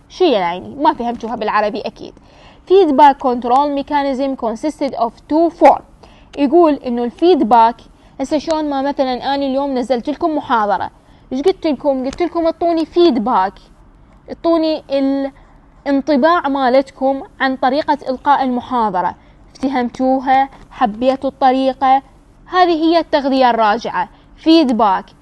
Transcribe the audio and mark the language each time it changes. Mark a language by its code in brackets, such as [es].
[ar] شو يعني؟ ما فهمتوها بالعربي أكيد. [en] feedback control mechanism consisted of two form. [ar] يقول إنه الفيدباك هسه شلون ما مثلا أنا اليوم نزلت لكم محاضرة، إيش قلت لكم اعطوني فيدباك، اعطوني الانطباع مالتكم عن طريقة إلقاء المحاضرة، افتهمتوها، حبيتوا الطريقة، هذه هي التغذية الراجعة فيدباك.